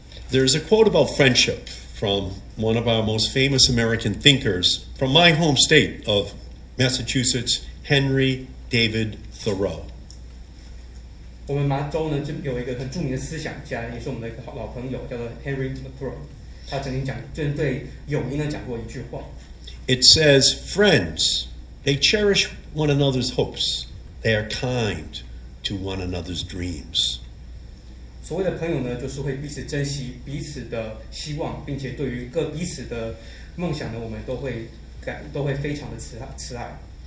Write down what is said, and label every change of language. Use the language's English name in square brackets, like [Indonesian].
[English] There's a quote about friendship from one of our most famous American thinkers from my home state of Massachusetts, Henry David Thoreau. [Chinese] 我们麻州呢，就有一个很著名的思想家，也是我们的一个老朋友，叫做 Henry Thoreau。他曾经针对友谊呢讲过一句话。 [English] It says, "Friends, they cherish one another's hopes. They are kind to one another's dreams." [Chinese] 所谓的朋友呢，就是会彼此珍惜彼此的希望，并且对于彼此的梦想呢，我们都会非常的慈爱。